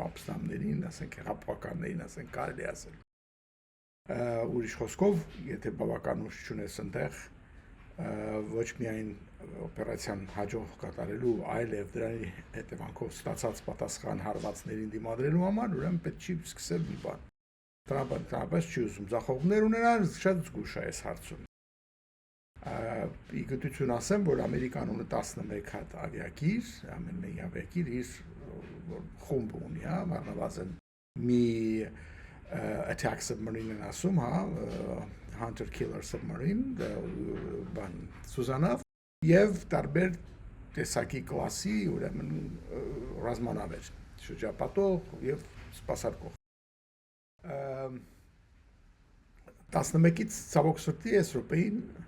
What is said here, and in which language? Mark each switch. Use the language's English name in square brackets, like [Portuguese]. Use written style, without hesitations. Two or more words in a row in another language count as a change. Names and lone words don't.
[Armenian] ապստամբներին, ասենք հեղափոխականներին, ասենք կարելի ասել։ Ուրիշ խոսքով, եթե բավական ուժ չունես այնտեղ, ոչ միայն օպերացիան հաջող կատարելու, այլև դրանի հետևանքով ստացած պատասխան հարվածներին դիմադրելու համար, ուրեմն պետք չի սկսել մի բան։ Տրամպը չի ուզում ձախողումներ ունենալ, շատ զգուշ է այս հարցում։ Ի գիտություն ասեմ, որ Ամերիկան ունի 11 հատ ավիակիր, ամեն մեկ ավիակիր իր խումբ ունի, առնվազն մի [English] attack submarine [Armenian] են ասում, [English] hunter killer submarine, [Armenian] Սուզանավ, և տարբեր տեսակի կլասի, ուրեմն ռազմանավեր, շրջապատող և սպասարկող։ 11-ից ցավոք սրտի այս րոպեին